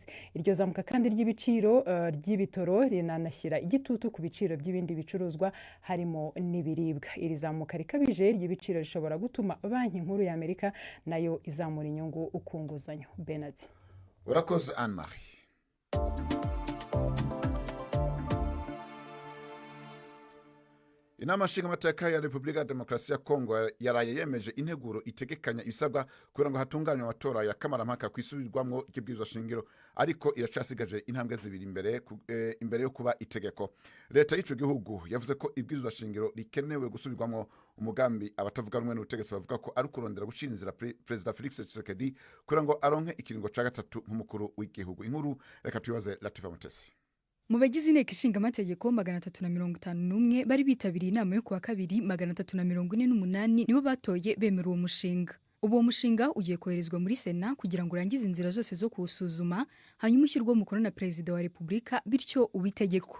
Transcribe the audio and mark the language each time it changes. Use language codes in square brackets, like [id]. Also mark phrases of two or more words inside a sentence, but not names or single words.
[rw] Iryo zamuka kandi ry'ibiciro ry'ibitoro rinanashyira igitutu ku biciro by'ibindi bicuruzwa harimo n'ibiribwa. Iri zamuka rikabije ry'ibiciro rishobora gutuma Banki Nkuru ya Amerika nayo izamura inyungu ukunguzanyo. Bernard. Urakoze Anne-Marie. [rn] Inama nshingamateka ya Repubulika ya Demokarasi ya Kongo yaraye yemeje integuro itegekanya ibisabwa kugira ngo hatunganywe amatora ya kamarampaka kwisubirwamwo ry'ibwirizwa shingiro, ariko iracasigaje intambwe zibiri imbere yo kuba itegeko. Leta y'ico gihugu yavuze ko ibwirizwa shingiro rikenewe gusubirwamwo umugambi abatavuga rumwe n'ubutegetsi bavuga ko ari kurondera gushinzira President Felix Tshisekedi kugira ngo aronke ikiringo ca gatatu nk'umukuru w'igihugu. Inkuru reka tuyibaze Latifa Mutesi. [rw] Mu bagize inteko ishinga amategeko 351 bari bitabiriye inama yo kuwa kabiri 348 nibo batoye bemera uwo mushinga. uwo mushinga ugiye koherezwa muri Sena kugira ngo urangize inzira zose zo kuwusuzuma hanyuma ushyirwe umukono na Perezida wa Repubulika bityo ubitegeko.